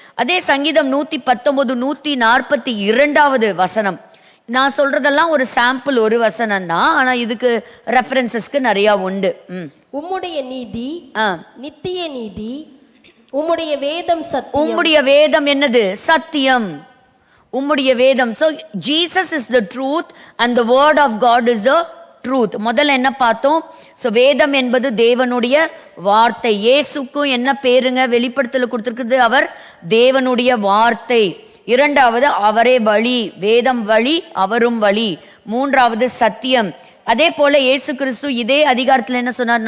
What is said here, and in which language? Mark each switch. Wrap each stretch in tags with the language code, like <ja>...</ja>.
<ta>அதே சங்கீதம் 119, 142 வசனம். நான் சொல்றதெல்லாம் ஒரு சாம்பிள், ஒரு வசனம் தான். ஆனா இதுக்கு ரெஃபரன்சஸ்க்கு நிறைய உண்டு. உம்முடைய நீதி நித்திய நீதி, உம்முடைய வேதம் சத்தியம். உம்முடைய வேதம் என்னது? சத்தியம். உம்முடைய வேதம்.</ta> <en>So Jesus is the truth and the word of God is the truth.</en> <ta>முதல்ல என்ன பார்த்தோம்? So வேதம் என்பது தேவனுடைய வார்த்தை. இயேசுக்கும் என்ன பேருங்க? வெளிப்படுத்தல கொடுத்திருக்கிறது, அவர் தேவனுடைய வார்த்தை. 2வது அவரே வழி. வேதம் வழி, அவரும் வழி. 3வது சத்தியம். அதே போல இயேசு கிறிஸ்து இதே அதிகாரத்தில் என்ன சொன்னார்?</ta>